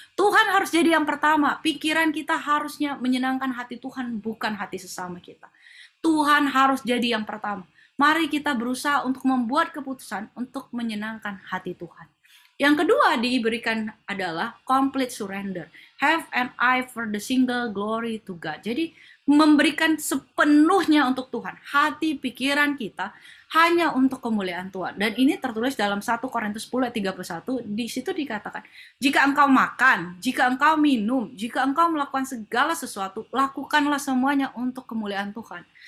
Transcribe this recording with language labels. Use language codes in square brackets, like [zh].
[id] Tuhan harus jadi yang pertama. Pikiran kita harusnya menyenangkan hati Tuhan, bukan hati sesama kita. Tuhan harus jadi yang pertama. Mari kita berusaha untuk membuat keputusan untuk menyenangkan hati Tuhan. Yang kedua diberikan adalah [en] complete surrender. Have an eye for the single glory to God. [id] Jadi memberikan sepenuhnya untuk Tuhan. Hati, pikiran kita hanya untuk kemuliaan Tuhan. Dan ini tertulis dalam 1 Korintus 10 ayat 31. Di situ dikatakan, jika engkau makan, jika engkau minum, jika engkau melakukan segala sesuatu, lakukanlah semuanya untuk kemuliaan Tuhan.